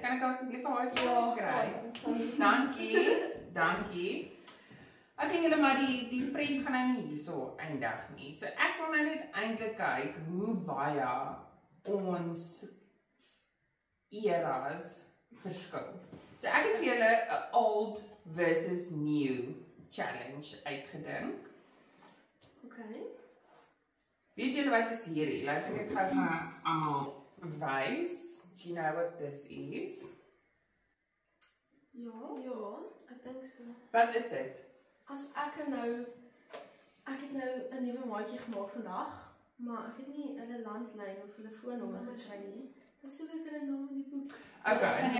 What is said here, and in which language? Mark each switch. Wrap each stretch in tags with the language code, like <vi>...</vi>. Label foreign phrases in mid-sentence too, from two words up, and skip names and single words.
<af>Kan ek asseblief 'n</af> <en>high five</en> <af>kry? Dankie. Okay, julle maar die prent gaan nou nie hierso eindig nie. So ek wil nou net eintlik kyk hoe baie ons eras verskil. So ek het vir julle 'n</af> <en>old versus new challenge</en> <af>uitgedink. Okay. Weet julle wat is hierdie? Laat ek gou vir almal wys.</af> <en>Do you know what this is?</en> <af>Ja, ek dink so. Wat is dit? As ek het nou 'n nuwe maatjie gemaak vandag, maar ek het nie hulle landlyn of hulle foonnommer gekry nie. Dis so lekker 'n naam in die boek. Okay.</af>